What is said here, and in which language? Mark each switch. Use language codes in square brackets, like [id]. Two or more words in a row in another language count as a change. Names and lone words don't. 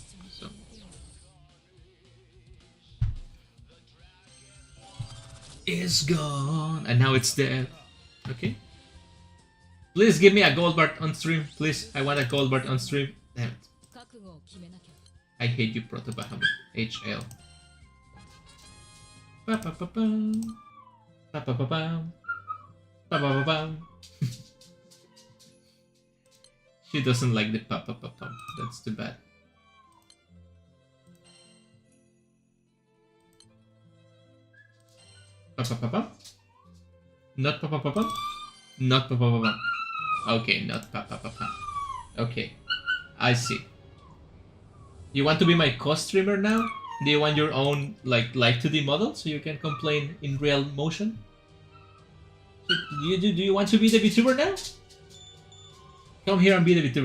[en] So it's gone, and now it's dead. Okay. Please give me a gold bar on stream, please. I want a gold bar on stream. Damn it. I hate you, Proto Bahamut. HL. Ba ba ba ba. Ba ba ba ba. Ba ba ba ba. She doesn't like the pa pa pa pa. That's too bad. Pa pa pa pa. Not pa pa pa pa. Not pa pa pa pa. Okay, not pa pa pa pa. Okay, I see. You want to be my co-streamer now? Do you want your own like live 2D model so you can complain in real motion? Do you want to be the Vtuber now? Come here and be the Vtuber.